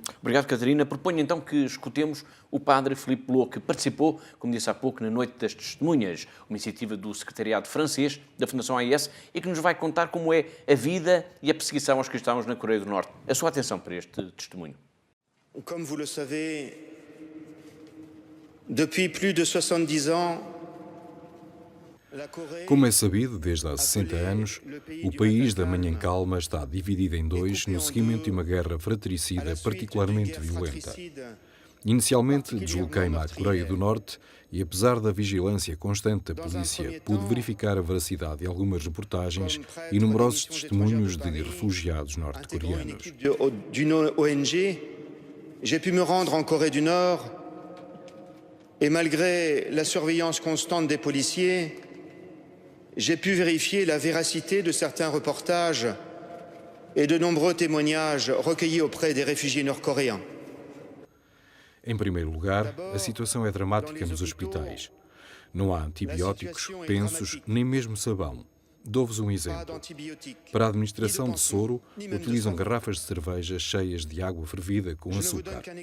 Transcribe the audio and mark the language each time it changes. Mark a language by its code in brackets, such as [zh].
[pt] Obrigado, Catarina. Proponho então que escutemos o padre Philippe Lot, que participou, como disse há pouco, na Noite das Testemunhas, uma iniciativa do Secretariado Francês da Fundação AIS, e que nos vai contar como é a vida e a perseguição aos cristãos na Coreia do Norte. A sua atenção para este testemunho. [fr] Comme vous le savez, depuis plus de 70 ans, [pt] como é sabido, desde há 60 anos, o país da Manhã Calma está dividido em dois no seguimento de uma guerra fratricida particularmente violenta. Inicialmente, desloquei-me à Coreia do Norte e, apesar da vigilância constante da polícia, pude verificar a veracidade de algumas reportagens e numerosos testemunhos de refugiados norte-coreanos. [fr] D'une ONG, j'ai pu me rendre en Corée du Nord et malgré la surveillance constante des policiers, j'ai pu vérifier la véracité de certains reportages et de nombreux témoignages recueillis auprès des réfugiés nord-coréens. [pt] Em primeiro lugar, a situação é dramática nos hospitais. Não há antibióticos, pensos, nem mesmo sabão. Dou-vos um exemplo. Para a administração de soro, utilizam garrafas de cerveja cheias de água fervida com açúcar.